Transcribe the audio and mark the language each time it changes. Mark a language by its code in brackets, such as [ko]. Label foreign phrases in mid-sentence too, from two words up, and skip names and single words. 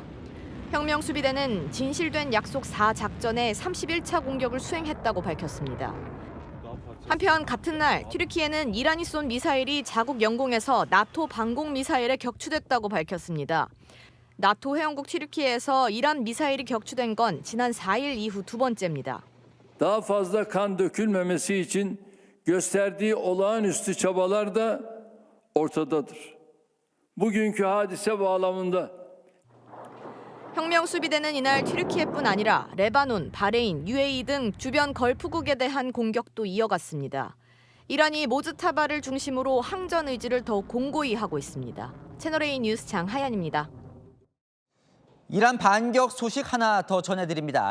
[ko] 혁명 수비대는 진실된 약속 4작전에 31차 공격을 수행했다고 밝혔습니다. 한편 같은 날 튀르키예는 이란이 쏜 미사일이 자국 영공에서 나토 방공 misail에 격추됐다고 밝혔습니다. 나토 회원국 튀르키예에서 이란 미사일이 격추된 건 지난 4일 이후 두 번째입니다. [tr] Daha fazla kan dökülmemesi için gösterdiği olağanüstü çabalar da ortadadır. Bugünkü hadise bağlamında [ko] 혁명 수비대는 이날 튀르키예뿐 아니라 레바논, 바레인, UAE 등 주변 걸프국에 대한 공격도 이어갔습니다. 이란이 모즈타바를 중심으로 항전 의지를 더욱 공고히 하고 있습니다. 채널A 뉴스 장하연입니다. 이란 반격 소식 하나 더 전해드립니다.